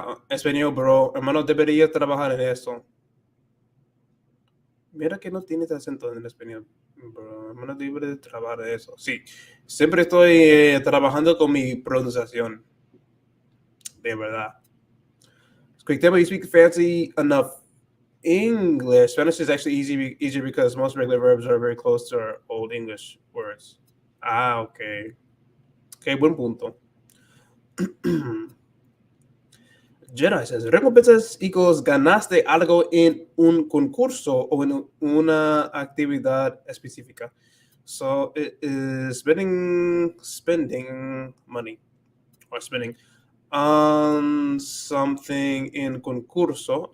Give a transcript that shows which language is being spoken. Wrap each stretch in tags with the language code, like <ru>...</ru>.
<es>Español, bro. Hermano, deberías trabajar en eso. Mira que no tienes acento en español, bro. Hermano, deberías trabajar en eso. Sí, siempre estoy trabajando con mi pronunciación. De verdad.</es> <en>Quick tip: you speak fancy enough English. Spanish is actually easier because most regular verbs are very close to our old English words.</en> <es>Ah, okay. Okay, buen punto. Jedi says, recompensas equals ganaste algo en un concurso o en una actividad específica.</es> <en>So it is spending money or spending on something in concurso.</en>